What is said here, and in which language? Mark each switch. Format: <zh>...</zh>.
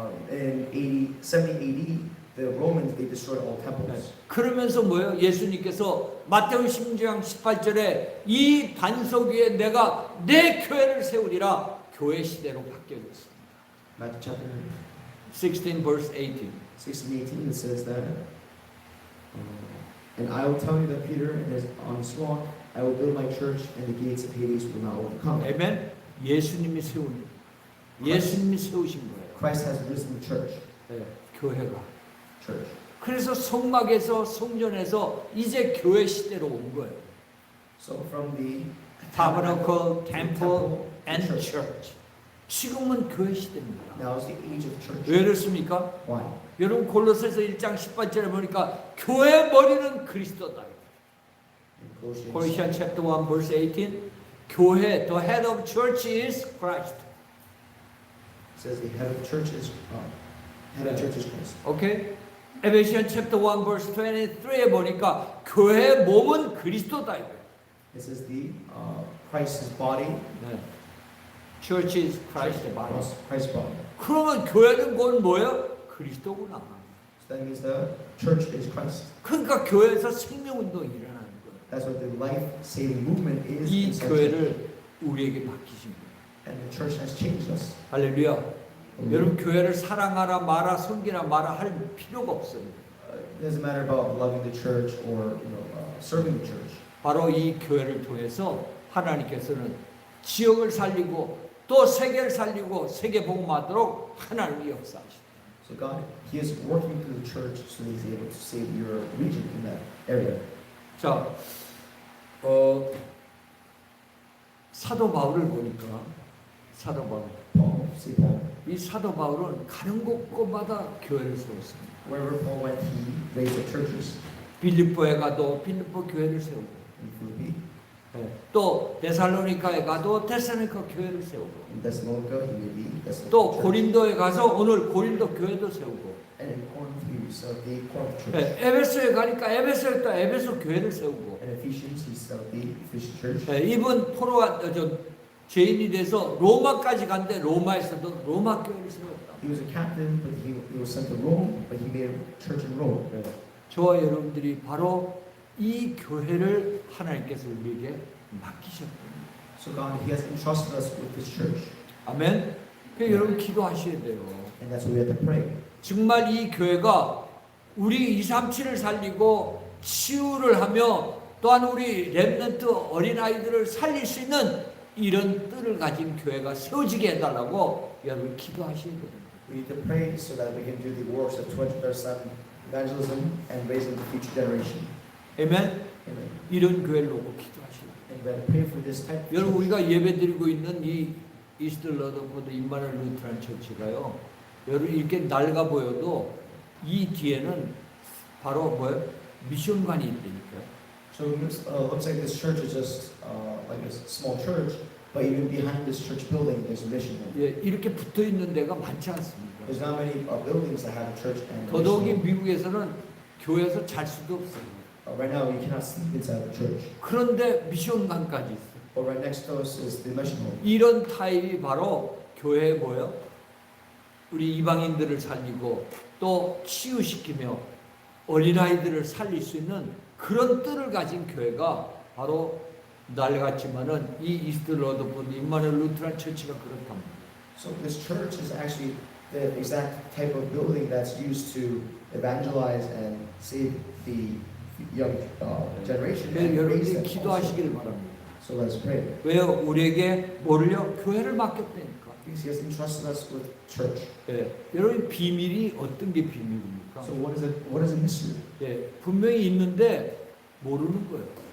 <en>In 70 AD, the Romans they destroyed all temples.</en> <ko>그러면서 뭐예요? 예수님께서 마태복음 16장 18절에 이 반석 위에 내가 내 교회를 세우리라 교회 시대로 바뀌어졌습니다.</ko> <en>Matthew chapter 16 verse 18. 16, 18 it says that, and I will tell you that Peter is on this rock I will build my church, and the gates of Hades will not overcome it.</en> <ko>아멘. 예수님이 세운 예수님이 세우신 거예요.</ko> <en>Christ has risen the church.</en> <ko>교회가.</ko> <en>Church.</en> <ko>그래서 성막에서 성전에서 이제 교회 시대로 온 거예요.</ko> <en>So from the Tabernacle, temple, and church. church.</en> <ko>지금은 교회 시대입니다.</ko> <en>Now is the age of church.</en> <ko>왜 그렇습니까?</ko> <en>Why?</en> <ko>여러분 골로새서 1장 18절에 보니까 교회 머리는 그리스도다.</ko> <en>In Colossians chapter 1 verse 18. 교회, the head of church is Christ. It says the head of church is Christ. 오케이? Ephesians chapter 1 verse 23에</en> <ko>보니까 교회 몸은 그리스도다.</ko> <en>It says the Christ's body. 네. Church is Christ's body. Christ's body.</en> <ko>그러면 교회는 곧 뭐예요? 그리스도구나.</ko> <en>So that means the church is Christ.</en> <ko>그러니까 교회에서 생명운동이 일어나는 거예요.</ko> <en>That's what the life-saving movement is.</en> <ko>이</ko> <en>in such</en> <ko>교회를 우리에게 맡기신 거예요.</ko> <en>And the church has changed us.</en> <ko>할렐루야. 여러분 교회를 사랑하라 마라 섬기라 마라 할 필요가 없어요.</ko> <en>It doesn't matter about loving the church or serving the church.</en> <ko>바로 이 교회를 통해서 하나님께서는 지역을 살리고 또 세계를 살리고 세계 복음하도록 하나님이 역사하시다.</ko> <en>So God, He is working through the church so He's able to save your region in that area.</en> <ko>자, 사도 바울을 보니까 사도 바울.</ko> <en>Paul, see Paul.</en> <ko>이 사도 바울은 가는 곳곳마다 교회를 세웠습니다.</ko> <en>Wherever Paul went, he raised up churches.</en> <ko>빌립보에 가도 빌립보 교회를 세우고,</ko> <en>In Philippi,</en> <ko>또 데살로니카에 가도 데살로니카 교회를 세우고,</ko> <en>in Thessalonica, he made the Thessalonica</en> <ko>또</ko> <en>church.</en> <ko>고린도에 가서 오늘 고린도 교회도 세우고,</ko> <en>And in Corinth, he set up the Corinth church.</en> <ko>에베소에 가니까 에베소에 또 에베소 교회를 세우고,</ko> <en>And Ephesians, he set up the Ephesian church.</en> <ko>이분 죄인이 돼서 로마까지 간데 로마에서도 로마 교회를 세웠다.</ko> <en>He was a captain, but he was sent to Rome, but he made a church in Rome.</en> <ko>저와 여러분들이 바로 이 교회를 하나님께서 우리에게 맡기셨습니다.</ko> <en>So God, He has entrusted us with this church,</en> <ko>아멘. 그러니까 여러분 기도하셔야 돼요.</ko> <en>and that's what we have to pray.</en> <ko>정말 이 교회가 우리 237을 살리고 치유를 하며 또한 우리 렘넌트 어린아이들을 살릴 수 있는 이런 뜰을 가진 교회가 세워지게 해달라고 여러분 기도하셔야 돼요.</ko> <en>We need to pray so that we can do the works of 24/7 evangelism and raising the future generation.</en> <ko>아멘.</ko> <en>Amen.</en> <ko>이런 교회를 놓고 기도하셔야 돼요.</ko> <en>And we have to pray for this type of</en> <ko>여러분</ko> <en>church.</en> <ko>우리가 예배드리고 있는 이 이스트 러더포드 임마누엘 루트란 처치가요. 여러분 이렇게 낡아 보여도 이 뒤에는 바로 뭐예요? 미션관이 있다니까요.</ko> <en>So it looks like this church is just like a small church, but even behind this church building, there's a mission.</en> <ko>예, 이렇게 붙어 있는 데가 많지 않습니다.</ko> <en>There's not many buildings that have a church and a</en> <ko>더더욱이</ko> <en>mission.</en> <ko>미국에서는 교회에서 잘 수도 없어요.</ko> <en>Right now, you cannot sleep inside the church.</en> <ko>그런데 미션관까지 있어요.</ko> <en>But right next to us is the mission hall.</en> <ko>이런 타입이 바로 교회에 뭐예요? 우리 이방인들을 살리고 또 치유시키며 어린아이들을 살릴 수 있는 그런 뜰을 가진 교회가 바로 낡았지만은 이 이스트 러더포드 임마누엘 루트란 처치가 그렇답니다.</ko> <en>So this church is actually the exact type of building that's used to evangelize and save the young generation.</en> <ko>그래서</ko> <en>And raise them</en> <ko>기도하시길</ko> <en>also.</en> <ko>바랍니다.</ko> <en>So let us pray.</en> <ko>왜요? 우리에게 뭐를요? 교회를 맡겼다니까.</ko> <en>Because He has entrusted us with church.</en> <ko>예, 여러분 비밀이 어떤 게 비밀입니까?</ko> <en>So what is a mystery?</en> <ko>예, 분명히 있는데 모르는 거예요.</ko>